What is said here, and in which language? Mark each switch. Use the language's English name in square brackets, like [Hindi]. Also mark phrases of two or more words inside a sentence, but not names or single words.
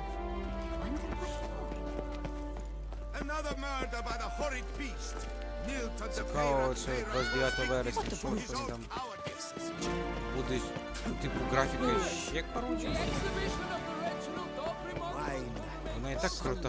[English] I wonder what for. Another murder by the horrid beast. Kneel to the [Ukrainian] Цікаво, це 29 вересня, що там буде, типу, графіка ще коротше. Вона і так крута.